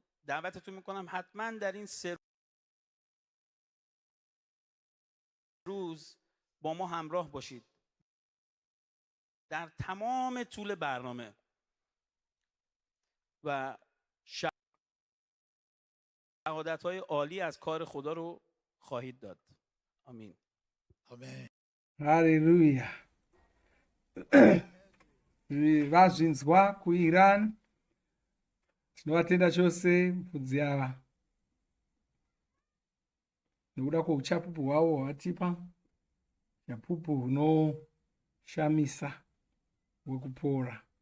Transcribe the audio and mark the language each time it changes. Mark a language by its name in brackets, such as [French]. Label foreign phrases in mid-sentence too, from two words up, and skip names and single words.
[Persian] دعوتتون میکنم حتما در این 3 روز با ما همراه باشید در تمام طول برنامه و شهادت‌های عالی از کار خدا رو خواهید داد. آمین. Amen. [Shona] Haleluya. Vazvinzwa kuIran. Tinovatenda chose mufudzi ava nekuda kweuchapupu hwavo hwavatipa, chapupu hunoshamisa hwekupora.